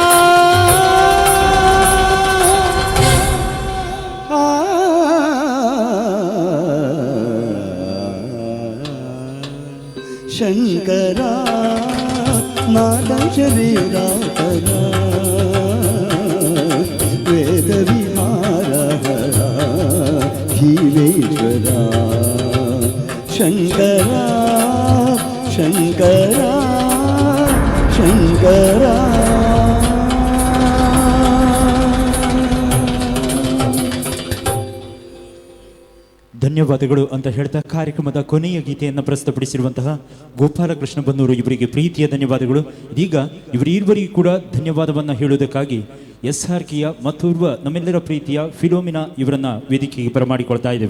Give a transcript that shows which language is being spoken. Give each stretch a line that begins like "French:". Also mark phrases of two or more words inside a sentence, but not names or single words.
Telugu: శంకరా నాద శరీరాకర వేద విహార హర జీవేశ్వర శంకరా శంకరా శంకరా
Kannada: ಧನ್ಯವಾದಗಳು ಅಂತ ಹೇಳ್ತಾ ಕಾರ್ಯಕ್ರಮದ ಕೊನೆಯ ಗೀತೆಯನ್ನು ಪ್ರಸ್ತುತಪಡಿಸಿರುವಂತಹ ಗೋಪಾಲಕೃಷ್ಣ ಬನ್ನೂರು ಇವರಿಗೆ ಪ್ರೀತಿಯ ಧನ್ಯವಾದಗಳು. ಇದೀಗ ಇವರಿಬ್ಬರಿಗೂ ಕೂಡ ಧನ್ಯವಾದವನ್ನು ಹೇಳುವುದಕ್ಕಾಗಿ SRKಯ ಮತ್ತೋರ್ವ ನಮ್ಮೆಲ್ಲರ ಪ್ರೀತಿಯ ಫಿಲೋಮಿನಾ ಇವರನ್ನ ವೇದಿಕೆಗೆ ಬರಮಾಡಿಕೊಳ್ತಾ ಇದ್ದೇವೆ.